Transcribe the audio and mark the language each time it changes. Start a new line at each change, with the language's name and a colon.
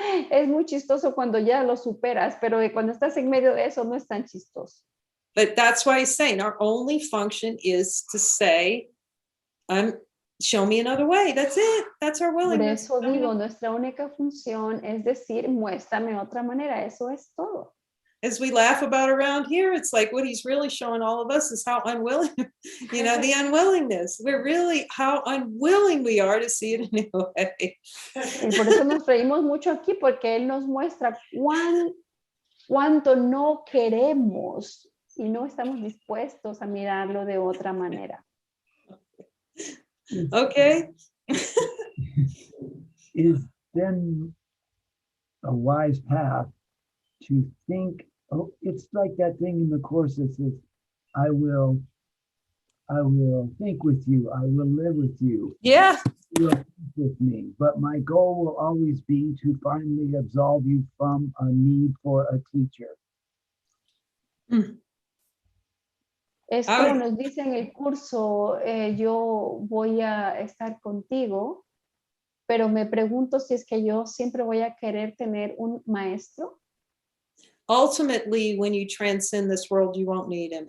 Spanish: Es muy chistoso cuando ya lo superas, pero cuando estás en medio de eso no es tan chistoso.
English: But that's why he's saying our only function is to say, show me another way. That's it. That's our
Spanish: Por
English: willingness.
Spanish: eso digo, nuestra única función es decir, muéstrame otra manera. Eso es todo.
English: as we laugh about around here, it's like what he's really showing all of us is how unwilling, the unwillingness. We're really how unwilling we are to see it a new way.
Spanish: Y por eso nos reímos mucho aquí, porque Él nos muestra cuánto no queremos y no estamos dispuestos a mirarlo de otra manera.
English: Okay. Is then a wise path to think, oh, it's like that thing in the Course that says, I will think with you, I will live with you, Yeah. you will think with me, but my goal will always be to finally absolve you from a need for a teacher.
Spanish: Es como nos dice en el curso, yo voy a estar contigo, pero me pregunto si es que yo siempre voy a querer tener un maestro.
English: Ultimately, when you transcend this world, you won't need him.